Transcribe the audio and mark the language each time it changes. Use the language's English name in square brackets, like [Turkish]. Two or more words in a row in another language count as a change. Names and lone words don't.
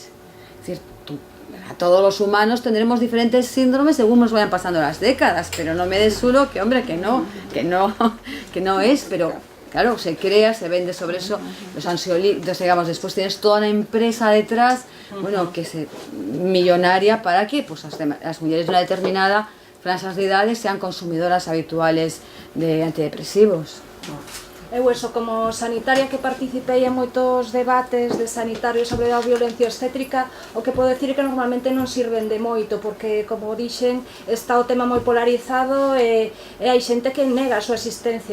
[Spanish] Es decir, a todos los humanos tendremos diferentes síndromes según nos vayan pasando las décadas, pero no me des uno que, hombre, que no es, pero claro, se crea, se vende sobre eso, los ansiolíticos, digamos, después tienes toda una empresa detrás, bueno, que es millonaria para que pues las mujeres de una determinada franja de edades sean consumidoras habituales de antidepresivos. [Galician] Eu eso, como sanitaria que participei en moitos debates de sanitarios sobre a violencia obstétrica, o que podo decir que normalmente non sirven de moito, porque, como dixen, está o tema moi polarizado e hai xente que nega a súa existencia.